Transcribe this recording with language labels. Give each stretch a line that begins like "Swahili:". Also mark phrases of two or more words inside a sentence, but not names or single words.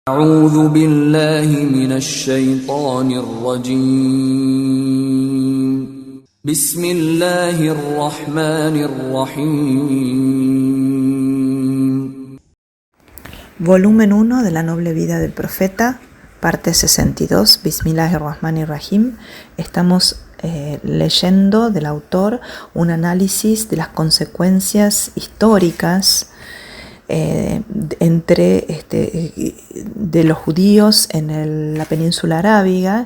Arabic: أعوذ بالله من الشيطان الرجيم بسم الله الرحمن الرحيم.
Spanish: Volumen 1 de la noble vida del profeta, parte 62, Bismillahirrahmanirrahim. Estamos leyendo del autor un análisis de las consecuencias históricas de los judíos en la península arábiga.